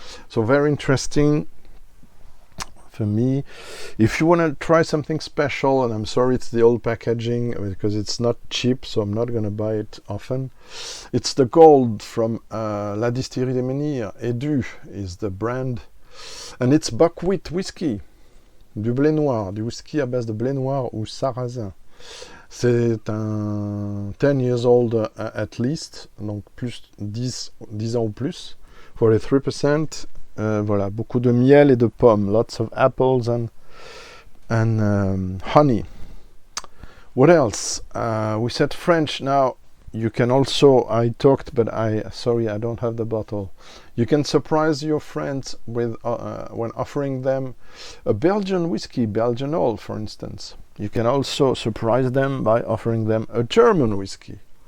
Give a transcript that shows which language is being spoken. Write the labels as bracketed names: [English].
[English] So very interesting for me. If you want to try something special, and I'm sorry it's the old packaging because it's not cheap, so I'm not going to buy it often. It's the gold from La Distillerie des Menhirs. Edu is the brand, and it's buckwheat whiskey. [French] Du blé noir, du whisky à base de blé noir ou sarrasin. C'est un [English] 10 years old at least, [French] donc plus 10 ans ou plus, 43%. Voilà, beaucoup de miel et de pommes, [English] lots of apples and honey. What else? We said French. Now you can also, I talked, but sorry, I don't have the bottle. You can surprise your friends with when offering them a Belgian whiskey, Belgian Old, for instance. You can also surprise them by offering them a German whiskey.